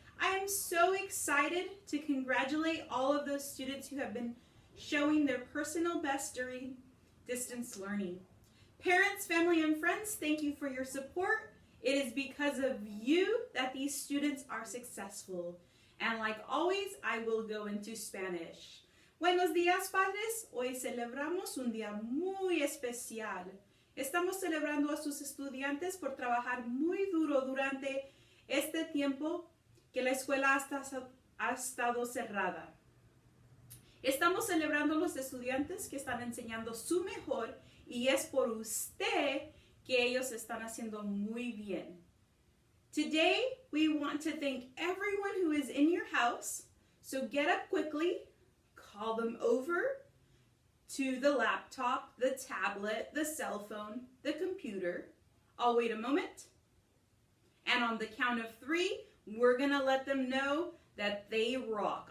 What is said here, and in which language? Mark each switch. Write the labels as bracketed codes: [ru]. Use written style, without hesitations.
[en] I am so excited to congratulate all of those students who have been showing their personal best during distance learning. Parents, family, and friends, thank you for your support. It is because of you that these students are successful. And like always, I will go into Spanish. [es] Buenos días, padres. Hoy celebramos un día muy especial. Estamos celebrando a sus estudiantes por trabajar muy duro durante este tiempo que la escuela ha estado cerrada. Estamos celebrando a los estudiantes que están enseñando su mejor y es por usted que ellos están haciendo muy bien. [en] Today, we want to thank everyone who is in your house. So get up quickly, call them over to the laptop, the tablet, the cell phone, the computer. I'll wait a moment. And on the count of 3, we're going to let them know that they rock.